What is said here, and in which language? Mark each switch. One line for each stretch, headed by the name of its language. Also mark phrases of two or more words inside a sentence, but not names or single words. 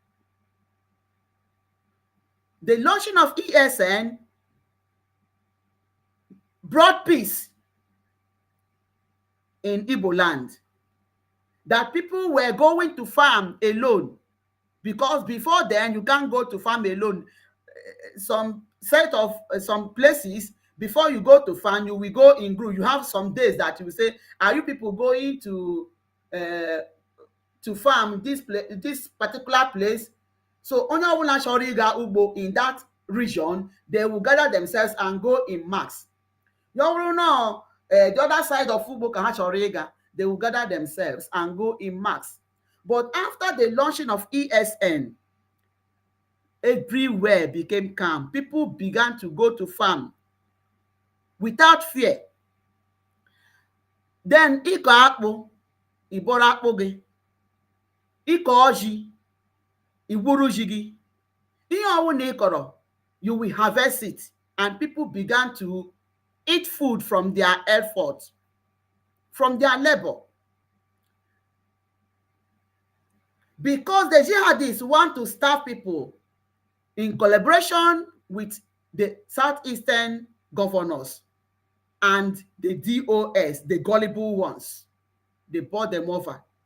English: The launching of ESN brought peace in Igbo land, that people were going to farm alone, because before then you can't go to farm alone. Some places, before you go to farm, you will go in group. You have some days that you will say, are you people going to farm this particular place? So
Igbo: onye ọbụla chọrọ ịga ugbo
English: in that region, they will gather themselves and go in mass.
Igbo: Ya bụrụ na
English: the other side of
Igbo: ugbo ka ha chọrọ ịga,
English: they will gather themselves and go in mass. But after the launching of ESN, everywhere became calm. People began to go to farm without fear.
Igbo: Then ịkọ akpụ, ịbọrọ akpụ gị. Ịkọ ọjị, igburu ji gị. Ihe ọbụla ị kọrọ,
English: you will harvest it. And people began to eat food from their effort, from their labor. Because the jihadists want to starve people, in collaboration with the southeastern governors and the DOS, the gullible ones, they bought them over.